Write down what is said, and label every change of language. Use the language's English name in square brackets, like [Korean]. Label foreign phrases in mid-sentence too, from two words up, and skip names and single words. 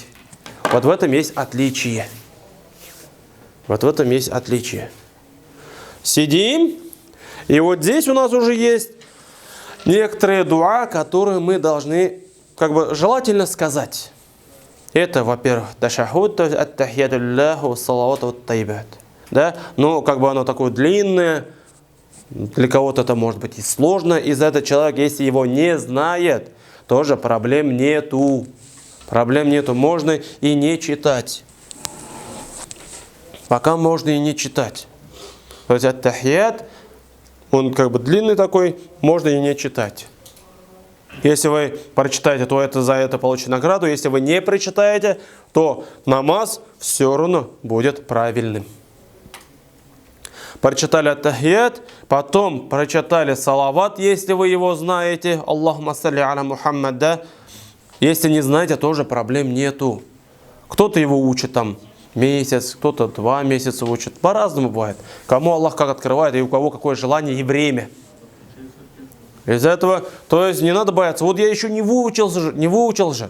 [Russian] Вот в этом есть отличие. Вот в этом есть отличие. Сидим, и вот здесь у нас уже есть некоторые дуа, которые мы должны, как бы, желательно сказать. Это, во-первых, ташахуд, то есть [Arabic] التحيات لله الصلوات الطيبات. [Russian] Да, но как бы оно такое длинное. Для кого-то это может быть и сложно. Из-за этого человек, если его не знает, тоже проблем нету. Проблем нету. Можно и не читать. Пока можно и не читать. То есть ат-тахият, он как бы длинный такой, можно и не читать. Если вы прочитаете, то это за это получите награду. Если вы не прочитаете, то намаз все равно будет правильным. Прочитали ат-тахият, потом прочитали салават, если вы его знаете. [Arabic] اللهم صل على محمد, [Russian] да? Если не знаете, тоже проблем нету. Кто-то его учит там месяц, кто-то 2 месяца учит. По-разному бывает. Кому Аллах как открывает, и у кого какое желание и время. Из-за этого, то есть не надо бояться. Вот я еще не выучил же.